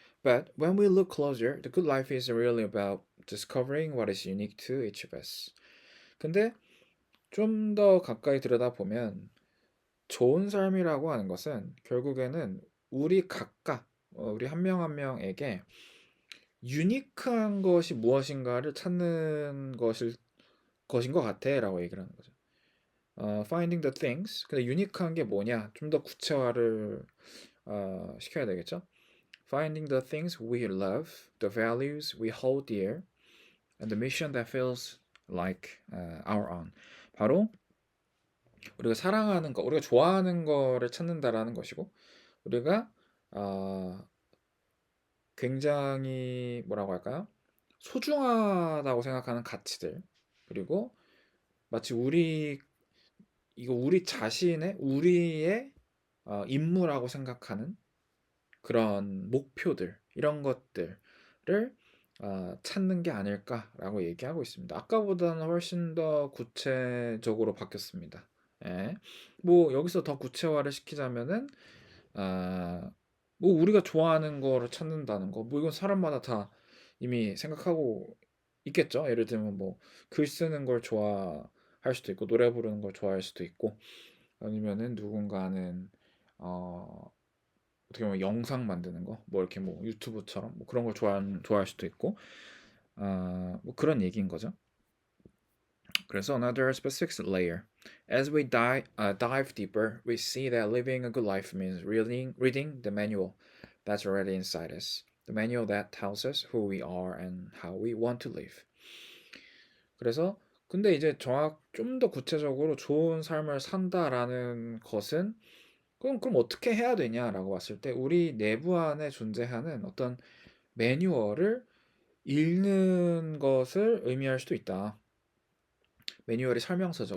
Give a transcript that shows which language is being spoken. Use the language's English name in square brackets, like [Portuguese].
[English] But when we look closer, the good life is really about discovering what is unique to each of us. [Korean] 근데 좀 더 가까이 들여다보면 좋은 삶이라고 하는 것은 결국에는 우리 각각, 우리 한 명 한 명에게 유니크한 것이 무엇인가를 찾는 것인 것 같아라고 얘기를 하는 거죠. [English] Finding the things. [Korean] 근데 유니크한 게 뭐냐? 좀 더 구체화를 시켜야 되겠죠? [English] Finding the things we love, the values we hold dear, and the mission that feels like our own. [Korean] 바로 우리가 사랑하는 거, 우리가 좋아하는 거를 찾는다라는 것이고, 우리가 굉장히 뭐라고 할까요? 소중하다고 생각하는 가치들, 그리고 마치 우리 자신의 우리의 임무라고 생각하는 그런 목표들, 이런 것들을 찾는 게 아닐까라고 얘기하고 있습니다. 아까보다는 훨씬 더 구체적으로 바뀌었습니다. 예. 뭐 여기서 더 구체화를 시키자면은 아, 뭐 우리가 좋아하는 거를 찾는다는 거, 뭐 이건 사람마다 다 이미 생각하고 있겠죠. 예를 들면 뭐 글 쓰는 걸 좋아할 수도 있고, 노래 부르는 걸 좋아할 수도 있고, 아니면은 누군가는 어 어떻게 보면 영상 만드는 거, 뭐 이렇게 뭐 유튜브처럼 뭐 그런 걸 좋아할 수도 있고, 뭐 그런 얘기인 거죠. [English] 그래서 another specific layer. As we dive deeper, we see that living a good life means reading the manual that's already inside us. The manual that tells us who we are and how we want to live. [Korean] 그래서 근데 이제 좀 더 구체적으로 좋은 삶을 산다라는 것은 그럼 어떻게 해야 되냐라고 봤을 때 우리 내부 안에 존재하는 어떤 매뉴얼을 읽는 것을 의미할 수도 있다. 매뉴얼이 설명서죠.